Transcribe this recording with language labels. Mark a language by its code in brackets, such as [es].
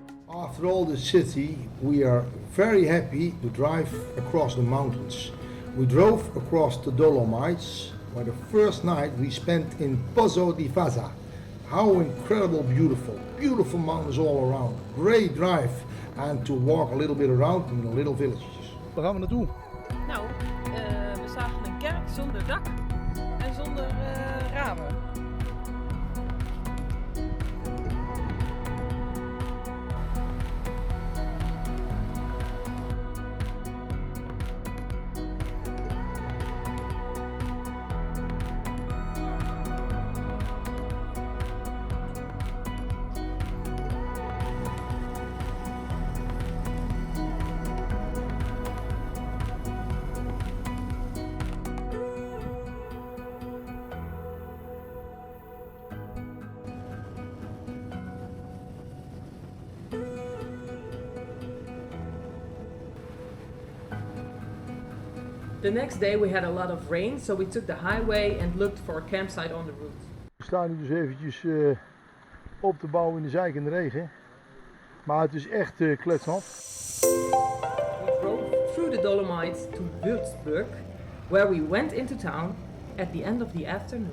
[en] After all the city, we are very happy to drive across the mountains. We drove across the Dolomites, where the first night we spent in Pozzo di Vaza. How incredible beautiful, beautiful mountains all around. Great drive and to walk a little bit around in the little villages. [nl] Waar gaan we naartoe? Nou, we zagen een kerk zonder dak en zonder ramen. [en] The next day we had a lot of rain, so we took the highway and looked for a campsite on the route. [nl] We staan nu dus eventjes op te bouwen in de zeikende regen. Maar het is echt kletsnat. [en] We drove through the Dolomites to Würzburg, where we went into town at the end of the afternoon.